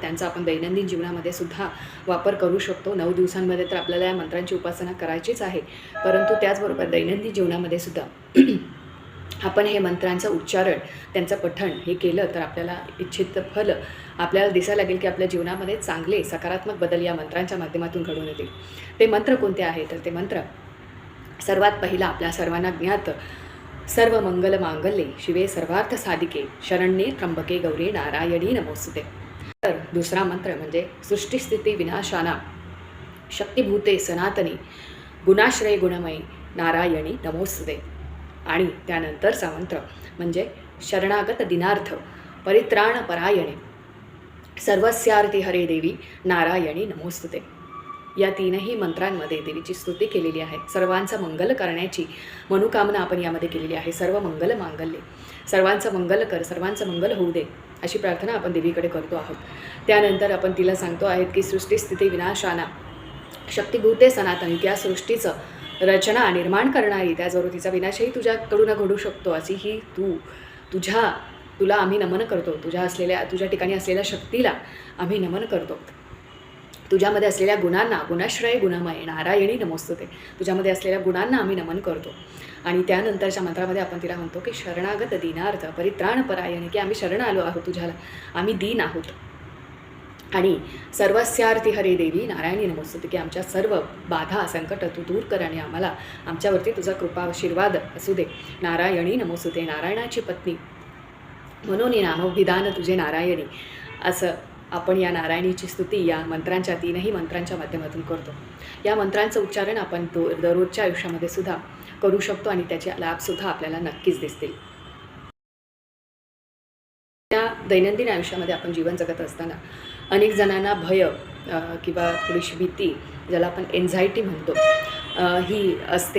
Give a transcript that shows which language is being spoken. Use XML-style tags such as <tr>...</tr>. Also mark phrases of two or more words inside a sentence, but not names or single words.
<mr>त्यांचा आपण दैनंदिन जीवनामध्ये सुद्धा वापर करू शकतो. 9 दिवसांमध्ये तर आपल्याला या मंत्रांची उपासना करायचीच आहे, परंतु त्याचबरोबर दैनंदिन जीवनामध्ये सुद्धा आपण हे मंत्रांचं उच्चारण, त्यांचं पठण हे केलं तर आपल्याला इच्छित फल आपल्याला दिसायला लागेल की आपल्या जीवनामध्ये चांगले सकारात्मक बदल या मंत्रांच्या माध्यमातून घडून येतील. ते मंत्र कोणते आहे तर ते मंत्र सर्वात पहिला आपल्या सर्वांना ज्ञात</mr> <sa>सर्व मंगल मांगल्ये शिवे सर्वार्थ साधिके शरण्ये त्र्यंबके गौरी नारायणी नमोस्तुते.</sa> <mr>तर दुसरा मंत्र म्हणजे</mr> <sa>सृष्टिस्थिती विनाशाना शक्तिभूते सनातनी गुणाश्रय गुणमयी नारायणी नमोस्तुते.</sa> <mr>आणि त्यानंतरचा मंत्र म्हणजे</mr> <sa>शरणागत दिनार्थ परित्राण परायणे सर्वस्यार्थी हरे देवी नारायणी नमोस्तुते.</sa> <mr>या तीनही मंत्रांमध्ये देवीची स्तुती केलेली आहे. सर्वांचं मंगल करण्याची मनोकामना आपण यामध्ये केलेली आहे.</mr> <sa>सर्व मंगल मांगल्ये,</sa> <mr>सर्वांचं मंगल कर, सर्वांचं मंगल होऊ दे अशी प्रार्थना आपण देवीकडे करतो आहोत. त्यानंतर आपण तिला सांगतो आहेत की</mr> <sa>सृष्टिस्थिती विनाशाना शक्तिभूते सनातनी,</sa> <mr>त्या सृष्टीचं रचना निर्माण करणारी, त्याचबरोबर तिचा विनाशही तुझ्याकडून घडू शकतो अशी ही तुला आम्ही नमन करतो. तुझ्या ठिकाणी असलेल्या शक्तीला आम्ही नमन करतो. तुझ्यामध्ये असलेल्या गुणांना</mr> <sa>गुणाश्रय गुणमय नारायणी नमोस्तुते,</sa> <mr>तुझ्यामध्ये असलेल्या गुणांना आम्ही नमन करतो. आणि त्यानंतरच्या मंत्रामध्ये आपण तिला म्हणतो की</mr> <sa>शरणागत दीनार्थ परित्राण परायणे,</sa> <mr>की आम्ही शरण आलो आहोत तुझ्याला, आम्ही दीन आहोत.</mr> <sa>आणि सर्वस्यार्थी हरे देवी नारायणी नमोस्तुते,</sa> <mr>की आमच्या सर्व बाधा संकट तू दूर कर आणि आम्हाला आमच्यावरती तुझा कृपा आशीर्वाद असू दे.</mr> <sa>नारायणी नमोस्तुते,</sa> <mr>नारायणाची पत्नी म्हणून नामोभिधान तुझे नारायणी, असं आपण या नारायणीची स्तुती या मंत्रांच्या तीनही मंत्रांच्या माध्यमातून करतो. या मंत्रांचं उच्चारण आपण दररोजच्या आयुष्यामध्ये सुद्धा करू शकतो आणि त्याचे लाभसुद्धा आपल्याला नक्कीच दिसतील. त्या दैनंदिन आयुष्यामध्ये आपण जीवन जगत असताना अनेक जणांना भय किंवा थोडीशी भीती, ज्याला आपण एन्झायटी म्हणतो, ही असते.</mr>